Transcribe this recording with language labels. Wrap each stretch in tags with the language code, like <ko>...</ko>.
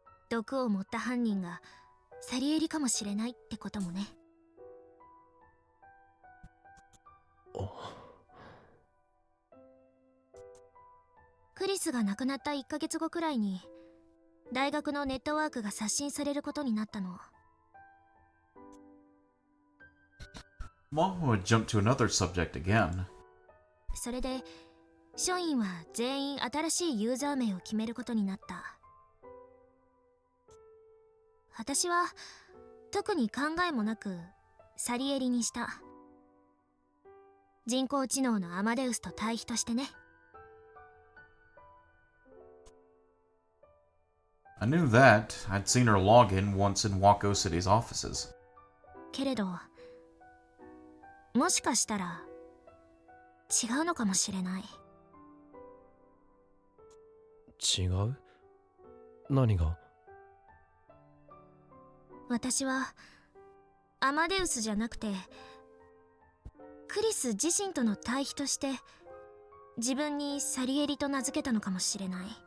<ja>毒を持った犯人がサリエリかもしれないってこともね。クリスが亡くなった1ヶ月後くらいに大学のネットワークが刷新されることになったの。</ja> <en>Maho would jump to another subject again.</en> <ja>それで署員は全員新しいユーザー名を決めることになった。私は特に考えもなくサリエリにした。人工知能のアマデウスと対比としてね。</ja> <en>I knew that. I'd seen her log in once in Wako City's offices.</en> <ja>けれどもしかしたら違うのかもしれない。違う？何が？私はアマデウスじゃなくてクリス自身との対比として自分にサリエリと名付けたのかもしれない。</ja>